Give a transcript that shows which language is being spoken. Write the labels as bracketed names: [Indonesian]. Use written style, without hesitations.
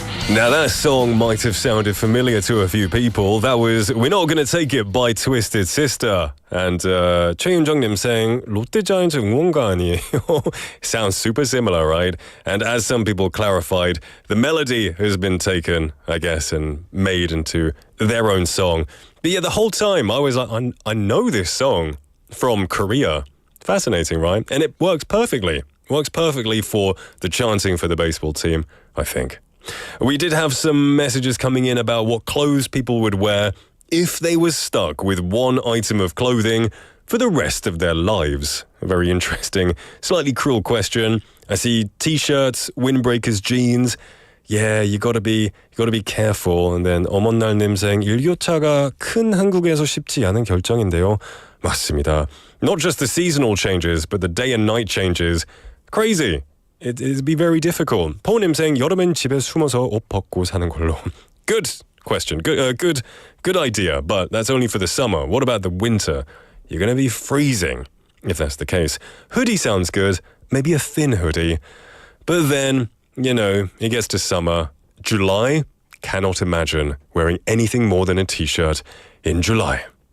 [English] Now that song might have sounded familiar to a few people. That was We're Not Gonna Take It by Twisted Sister. [Korean] And 최윤정님 saying 롯데자이언츠 응원가 아니에요? [English] Sounds super similar, right? And as some people clarified, the melody has been taken, I guess, and made into their own song. But yeah, the whole time I was like, I know this song from Korea. Fascinating, right? And it works perfectly. Works perfectly for the chanting for the baseball team, I think. We did have some messages coming in about what clothes people would wear if they were stuck with one item of clothing for the rest of their lives. A very interesting, slightly cruel question. I see t-shirts, windbreakers, jeans. Yeah, you gotta be careful. [Korean] And then 어먼날님 saying 일교차가 큰 한국에서 쉽지 않은 결정인데요. 맞습니다. [English] Not just the seasonal changes, but the day and night changes. Crazy. It'd be very difficult. [Korean] 포우님 saying 여름엔 집에 숨어서 옷 벗고 사는 걸로. [English] Good question. Good idea. But that's only for the summer. What about the winter? You're going to be freezing if that's the case. Hoodie sounds good. Maybe a thin hoodie. But then, it gets to summer. July, cannot imagine wearing anything more than a t-shirt in July.